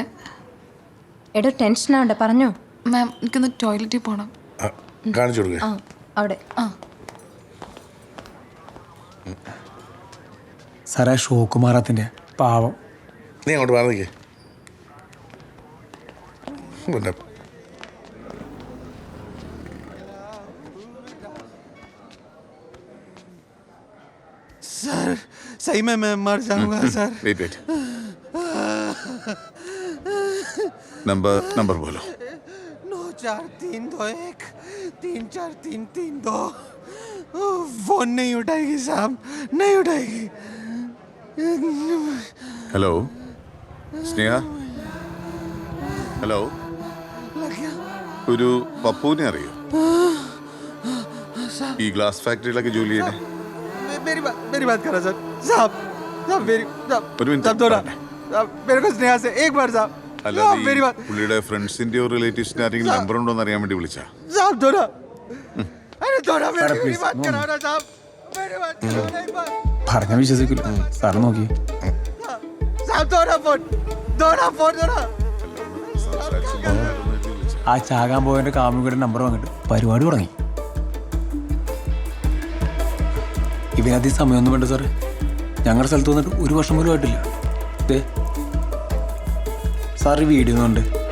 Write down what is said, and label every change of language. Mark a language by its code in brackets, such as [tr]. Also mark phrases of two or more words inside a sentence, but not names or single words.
[ml] എടോ ടെൻഷൻ ആവണ്ട, പറഞ്ഞോ. മാം, എനിക്കൊന്ന് ടോയ്ലറ്റിൽ പോകണം. കാണിച്ചു കൊടുക്കുക. അവിടെ. സാറേ, ഷോക്കുമാറാത്തിന്റെ പാവം. നീ അങ്ങോട്ട് പറഞ്ഞേ. പിന്നെ [hi] सर सही में मैं मर जाऊंगा सर। वेट नंबर बोलो। 94321 34332। फोन नहीं उठाएगी साहब, नहीं उठाएगी। हेलो स्नेहा, हेलो. [ml] ഒരു പപ്പുവിനെ അറിയോ? ഈ ഗ്ലാസ് ഫാക്ടറിയിലൊക്കെ ജോലി ചെയ്യണേ. [hi] मेरी बात करो सर। साहब मेरे को स्नेहा से एक बार साहब। [ml] അല്ലാതെ പുള്ളിയുടെ ഫ്രണ്ട്സിന്റെയോ റിലേറ്റീവ്സിന്റെ ആരെങ്കിലും നമ്പർ ഉണ്ടോ എന്ന് അറിയാൻ വേണ്ടി വിളിച്ചാ? [hi] साहब थोड़ा, अरे थोड़ा मेरी बात करो ना साहब, मेरी बात करो ना एक बार। [ml] പറഞ്ഞ വിശ്വസിക്കില്ല. സാറ് നോക്കി. [hi] साहब थोड़ा फोन थोड़ा। [ml] ആ ചാകാൻ പോയതിന്റെ കാമുകിയുടെ നമ്പർ വാങ്ങിട്ട് പരിപാടി തുടങ്ങി. ഇവനധികം സമയമൊന്നും വേണ്ട സാറേ. ഞങ്ങളുടെ സ്ഥലത്ത് വന്നിട്ട് 1 വർഷം പോലും ആയിട്ടില്ല. സാർ വീഡിയോ ഒന്നുണ്ട്.